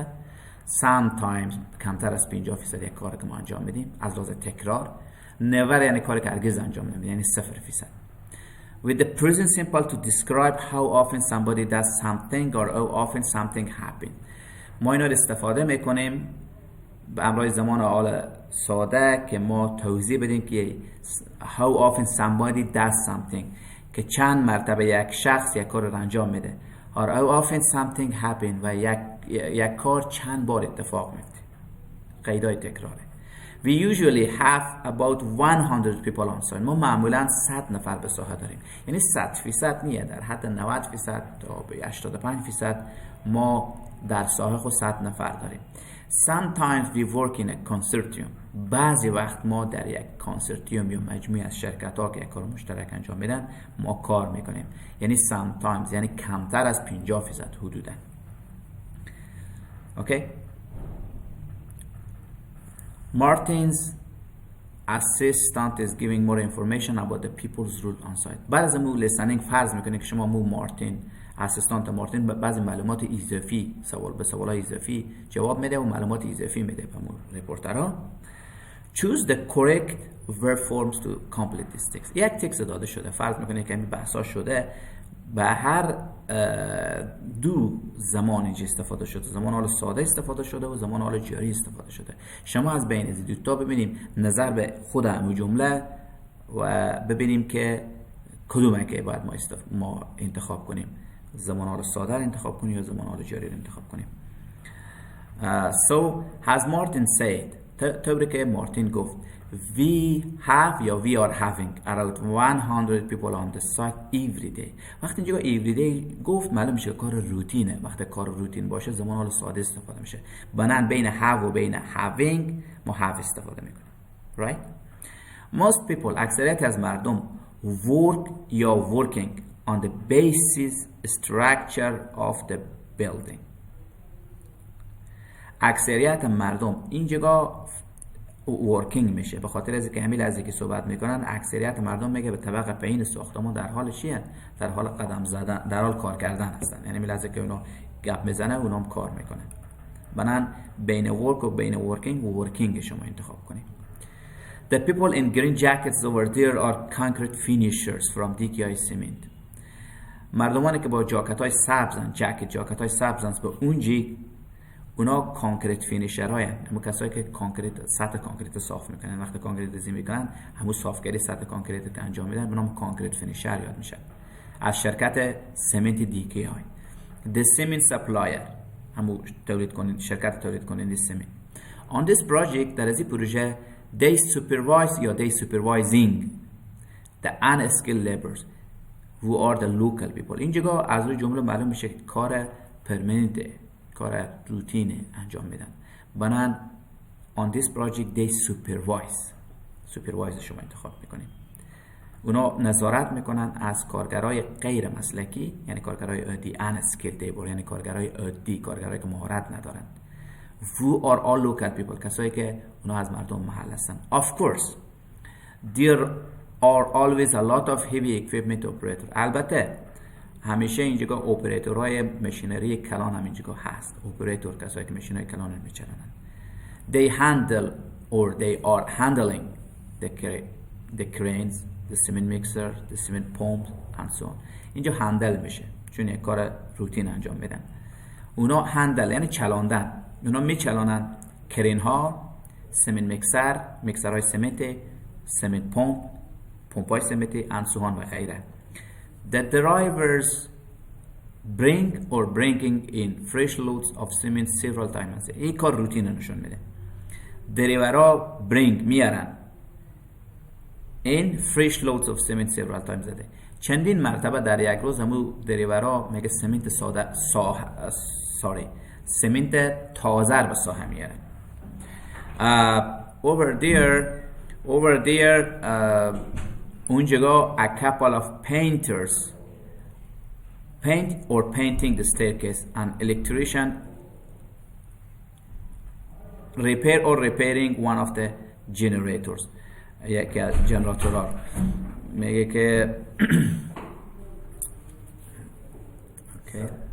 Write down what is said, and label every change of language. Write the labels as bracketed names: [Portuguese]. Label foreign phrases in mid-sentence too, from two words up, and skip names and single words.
[Persian] sometimes کمتر از 50% یک کاری که ما انجام میدیم از لحاظ تکرار. never یعنی کاری که هرگز انجام نمیدیم، یعنی 0%. [English] with the present simple to describe how often somebody does something or how often something happen. [Persian] ما اینا رو استفاده میکنیم به همراه زمان حال ساده که ما توضیح بدیم که [English] how often somebody does something، [Persian] که چند مرتبه یک شخص یک کار رو انجام میده، [English] or how often something happen [Persian] و یک کار چند بار اتفاق میفته. قیدای تکراره. [English] We usually have about 100 people on site. [Persian] ما معمولا 100 نفر به ساحه داریم. یعنی 100% نیه، در حد 90% تا به 85% ما در ساحه خود 100 نفر داریم. [English] Sometimes we work in a consortium. [Persian] بعضی وقت ما در یک کانسورتیوم یا مجموعه از شرکت ها که یک کار مشترک انجام میدن ما کار میکنیم. یعنی sometimes یعنی کمتر از 50% حدودا. اوکی؟ [English] Martin's assistant is giving more information about the people's role on site. [Persian] بعد از مو listening فرض میکنه که شما مارتین اسیستانت مارتین بعضی معلومات اضافی به سوالات اضافی جواب میده و معلومات اضافی میده به رپورترها. [English] Choose the correct verb forms to complete this text. [Persian] یک تکست داده شده، فرض میکنه که این بحثا شده، به هر دو زمان اینجا استفاده شده، زمان حال ساده استفاده شده و زمان حال جاری استفاده شده. شما از بین از دو تا ببینیم نظر به خود همون جمله و ببینیم که کدومه که باید ما انتخاب کنیم، زمان حال ساده رو انتخاب کنیم یا زمان حال جاری رو انتخاب کنیم. [English] So has Martin said، [Persian] طوری که مارتین گفت، [English] we have یا we are having around 100 people on the site every day. [Persian] وقتی اینجا [English] every day [Persian] گفت معلوم میشه کار روتینه. وقتی کار روتین باشه زمان حال ساده استفاده میشه. بنابراین بین have و بین having ما have استفاده میکنیم. [English] Right? Most people، اکثریت از مردم work یا working on the basis structure of the building. [Persian] اکثریت مردم اینجا working میشه به خاطر از اینکه همین لحظه که صحبت میکنن اکثریت مردم میگه به طبقه پایین ساختمان در حال چیه؟ در حال قدم زدن، در حال کار کردن هستن. یعنی همین لحظه که اونا گپ میزنه اونا هم کار میکنن. بنابراین بین work و بین working شما انتخاب کنید. [English] The people in green jackets over there are concrete finishers from DKI cement. [Persian] مردمانی که با جاکت های سبزن، جاکت های سبزن به اونجی، اونا کانکریت فینیشر هاین. همون کسایی که سطح کانکریت صاف میکنن. وقتی کانکریت ریزی میکنن همون صافگری سطح کانکریت که انجام میدن به نام کانکریت فینیشر یاد میشن. از شرکت سمنت DKI. [English] The cement supplier، [Persian] همون شرکت تولید کننده سمنت. [English] On this project، [Persian] در از این پروژه، [English] they supervise یا they supervising the unskilled laborers who are the local people. [Persian] اینجا از روی جمله معلوم میشه کار پرمننته، کار روتینه انجام میدن. [English] بنابراین on this project they supervise [Persian] شما انتخاب میکنیم. اونا نظارت میکنن از کارگرای غیر مسلکی، یعنی کارگرای عادی [English] unskilled labor، [Persian] یعنی کارگرای عادی، کارگرایی که مهارت ندارن. [English] who are all local people، [Persian] کسایی که اونا از مردم محل هستن. [English] of course there are always a lot of heavy equipment operators. [Persian] البته همیشه اینجا اپراتورهای ماشینری کلان هم اینجا هست. اپراتور کسایی که ماشینای کلان رو میچرانن. [English] they handle or they are handling the cranes، the cement mixer، the cement pump and so on. [Persian] اینجا هندل میشه چون یک کار روتین انجام میدن. اونا هندل یعنی چلاندن، اونا میچلانن کرین ها، سمنت میکسرهای سمنت، سمنت پمپ های سمنت [English] and so on [Persian] و غیره. [English] The drivers bring or bringing in fresh loads of cement several times. [Persian] این کار روتین نشون میده. دریورها [English] bring میارن in fresh loads of cement several times a day. [Persian] چندین مرتبه در یک روز همون دریورها میگه سمنت سمنت تازه به ساحه میارن. [English] over there اونجا a couple of painters paint or painting the staircase, an electrician repair or repairing one of the generators. [Persian] یکی از جنراتورها میگه که okay.